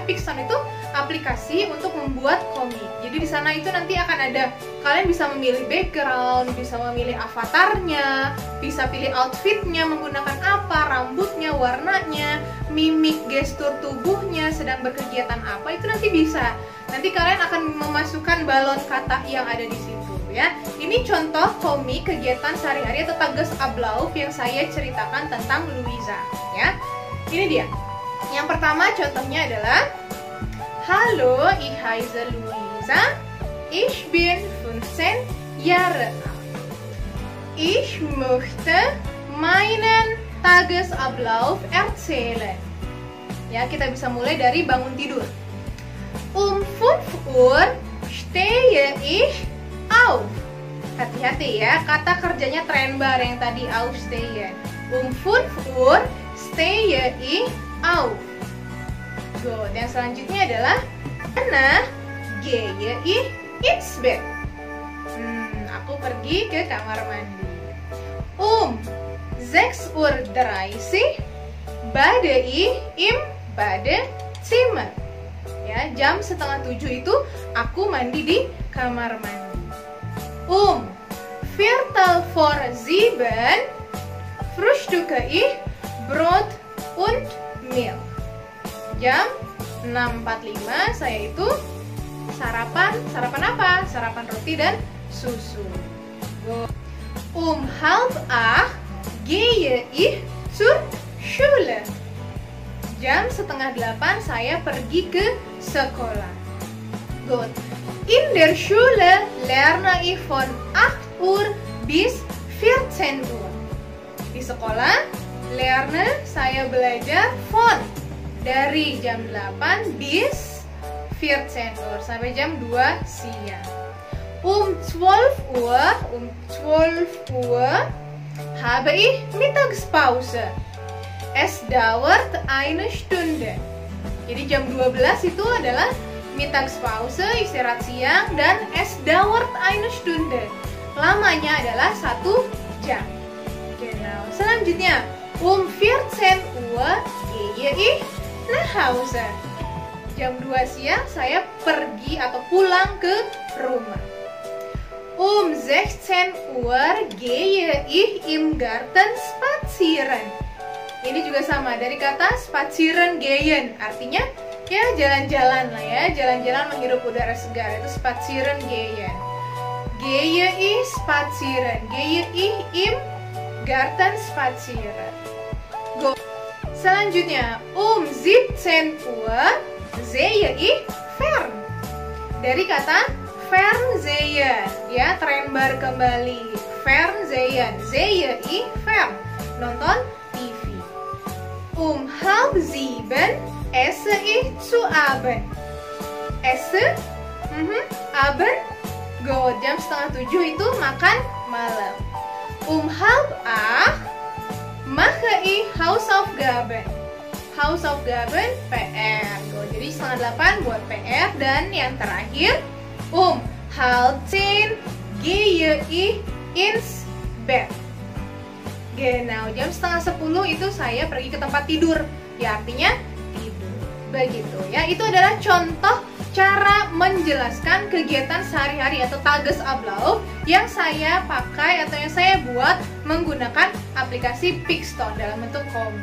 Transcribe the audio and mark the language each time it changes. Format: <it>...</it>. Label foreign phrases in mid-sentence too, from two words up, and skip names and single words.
<id>Pixton itu aplikasi untuk membuat komik. Jadi di sana itu nanti akan ada, kalian bisa memilih background, bisa memilih avatarnya, bisa pilih outfitnya menggunakan apa, rambutnya, warnanya, mimik, gestur tubuhnya, sedang berkegiatan apa, itu nanti bisa. Nanti kalian akan memasukkan balon kata yang ada di situ ya. Ini contoh komik kegiatan sehari-hari atau Tagesablauf yang saya ceritakan tentang Luisa ya. Ini dia. Yang pertama contohnya adalah,</id> <de>Hallo, ich heiße Luisa. Ich bin 15 Jahre alt. Ich möchte meinen Tagesablauf erzählen.</de> <id>Ya, kita bisa mulai dari bangun tidur.</id> <de>5 Uhr stehe ich auf.</de> <id>Hati-hati ya, kata kerjanya trennbar yang tadi aufstehen.</id> <de>5 Uhr stehe ich auf.</de> <en>Good.</en> <id>Yang selanjutnya adalah</id> <de>Anna gehe ich ins Bett.</de> <id>Aku pergi ke kamar mandi.</id> <de>6:30 bade ich im Badezimmer.</de> <id>Ya, jam 6:30 itu aku mandi di kamar mandi.</id> <de>6:45 frühstücke ich Brot und Milch.</de> <id>Jam 6:45 saya itu sarapan apa? Sarapan roti dan susu. 7:30</id> <de>gehe ich zur Schule.</de> <id>Jam 7:30 saya pergi ke sekolah.</id> <en>Good.</en> <de>In der Schule lerne ich von 8 Uhr bis 14 Uhr.</de> <id>Di sekolah, lerne saya belajar von dari jam 8</id> <de>bis 14 Uhr</de> <id>sampai jam 2 siang.</id> <de>12 Uhr habe ich Mittagspause. Es dauert eine Stunde.</de> <id>Jadi jam 12 itu adalah Mittagspause, istirahat siang, dan</id> <de>es dauert eine Stunde.</de> <id>Lamanya adalah 1 jam.</id> <de>Genau. Selanjutnya, 14 Uhr gehe ich nach Hause.</de> <id>Jam 2 siang saya pergi atau pulang ke rumah.</id> <de>16 Uhr gehe ich im Garten spazieren.</de> <id>Ini juga sama dari kata</id> <de>spazieren gehen,</de> <id>artinya ya jalan-jalan lah ya, jalan-jalan menghirup udara segar, itu</id> <de>spazieren gehen. Gehe ich spazieren, gehe ich im Garten spazieren.</de> <en>Go.</en> <de>Selanjutnya, 17 Uhr sehe ich fern.</de> <id>Dari kata fernsehen, ya, trembar kembali.</id> <de>Fernsehen, sehe ich fern,</de> <id>nonton TV.</id> <de>6:30 esse ich zu Abend. Esse, Abend, go.</de> <id>Jam 6:30 itu makan malam.</id> <de>7:30 mache ich Hausaufgaben.</de> <id>Hausaufgaben PR. Go. Jadi 7:30 buat PR. Dan yang terakhir,</id> <de>9:30 gehe ich ins Bett. Genau,</de> <id>jam 9:30 itu saya pergi ke tempat tidur. Ya, artinya tidur. Begitu ya. Itu adalah contoh cara menjelaskan kegiatan sehari-hari atau Tagesablauf yang saya pakai atau yang saya buat menggunakan aplikasi Pixton dalam bentuk komik.</id>